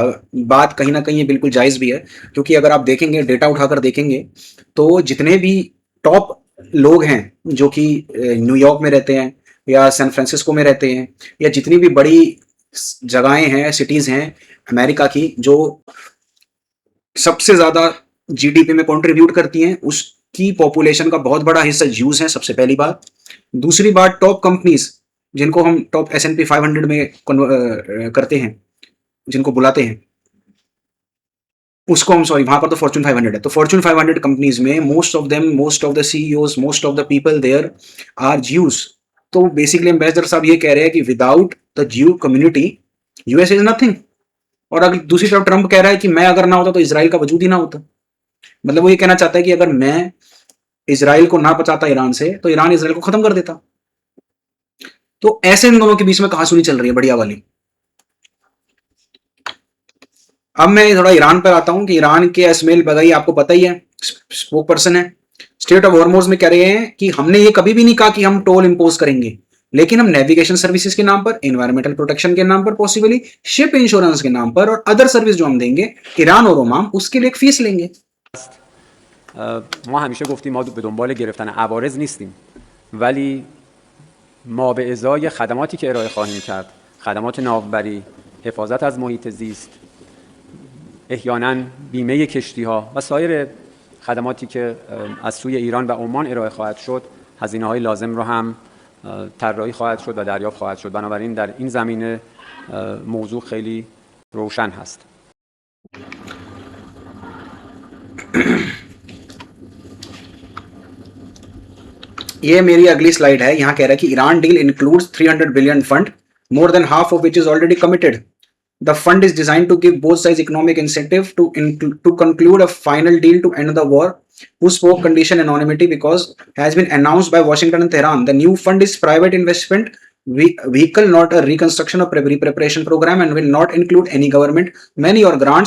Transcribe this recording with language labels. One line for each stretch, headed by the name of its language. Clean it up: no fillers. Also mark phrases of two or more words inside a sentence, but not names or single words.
Hindi: बात कहीं ना कहीं ये बिल्कुल जायज भी है, क्योंकि अगर आप देखेंगे, डेटा उठाकर देखेंगे, तो जितने भी टॉप लोग हैं जो कि न्यूयॉर्क में रहते हैं या सैन फ्रांसिस्को में रहते हैं, या जितनी भी बड़ी जगहें हैं, सिटीज हैं अमेरिका की, जो सबसे ज्यादा जीडीपी में कंट्रीब्यूट करती हैं, उसकी पॉपुलेशन का बहुत बड़ा हिस्सा ज्यूज है। सबसे पहली बात। दूसरी बात,
English: top companies
Hindi: जिनको हम टॉप S&P 500 में करते हैं, जिनको बुलाते हैं, उसको हम, सॉरी, वहां पर तो फॉर्च्यून 500 है।
English: तो फॉर्च्यून 500 कंपनीज में most of the CEOs, most of the people there are Jews.
Hindi: तो
English: basically ambassador
Hindi: साहब ये कह रहे हैं कि
English: without the Jew community US is nothing.
Hindi: और अगर दूसरी तरफ ट्रंप कह रहा है कि मैं अगर ना होता तो इजराइल का वजूद ही ना होता। मतलब वो ये कहना चाहता है कि अगर मैं इजराइल को ना बचाता ईरान से, तो ईरान इजराइल को खत्म कर देता। तो ऐसे इन दोनों के बीच में कहासुनी चल रही है, बढ़िया वाली। अब मैं थोड़ा ईरान पर आता हूं कि ईरान के इस्माइल बगाई, आपको पता ही है,
English: spoke person
Hindi: है, स्टेट ऑफ हॉर्मोज में कह रहे हैं कि हमने ये कभी भी नहीं कहा कि हम
English: toll impose
Hindi: करेंगे। लेकिन हम
English: navigation services
Hindi: के नाम पर,
English: environmental protection
Hindi: के नाम पर,
English: possibly ship insurance
Hindi: के नाम पर और
English: other service
Hindi: जो हम देंगे ईरान और ओमान, उसके लिए एक फीस लेंगे.
Persian: ما همیشه گفتیم ما به دنبال گرفتن عوارض نیستیم، ولی ما به ازای خدماتی که ارائه خواهیم کرد، خدمات ناوبری، حفاظت از محیط زیست، احیانا بیمه کشتی‌ها و سایر خدماتی که از سوی ایران و عمان ارائه خواهد شد، هزینه‌های لازم رو هم طراحی خواهد شد و دریافت خواهد شد. بنابراین در این زمینه موضوع خیلی روشن هست.
Hindi: ये मेरी अगली स्लाइड है. यहां कह रहा है कि
English: Iran deal includes 300 billion fund, more than half of which is already committed. The fund is designed to give both sides economic incentive to conclude a final deal to end the war, whose spoke condition anonymity because has been announced by Washington and Tehran. The new fund is private investment vehicle, not a reconstruction or preparation program, and will not include any government money or grants.